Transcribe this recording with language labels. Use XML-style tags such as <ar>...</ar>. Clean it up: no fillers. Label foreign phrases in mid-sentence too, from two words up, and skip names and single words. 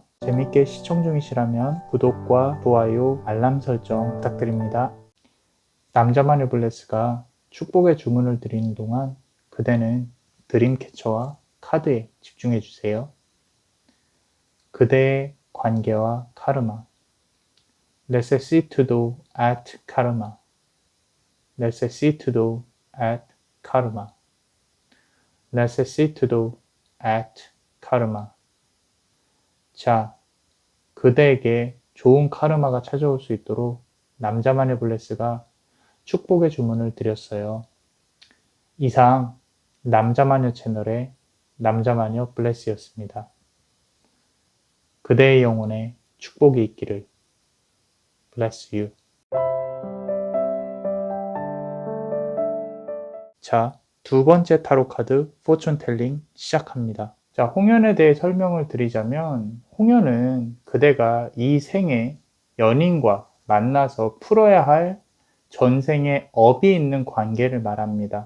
<ko>재밌게 시청 중이시라면 구독과 좋아요, 알람 설정 부탁드립니다. 남자마녀 블레스가 축복의 주문을 드리는 동안 그대는 드림캐쳐와 카드에 집중해 주세요. 그대의 관계와 카르마.</ko> <la>Necessitudo at karma. Necessitudo at karma. Necessitudo at karma.</la> <ko>자, 그대에게 좋은 카르마가 찾아올 수 있도록 남자만의 블레스가 축복의 주문을 드렸어요. 이상 남자마녀 채널의 남자마녀 블레스였습니다. 그대의 영혼에 축복이 있기를.</ko> <en>Bless you.</en> <ko>자, 두 번째</ko> <en>tarot card fortune telling</en> <ko>시작합니다. 자, 홍연에 대해 설명을 드리자면, 홍연은 그대가 이 생에 연인과 만나서 풀어야 할 전생에 업이 있는 관계를 말합니다.</ko>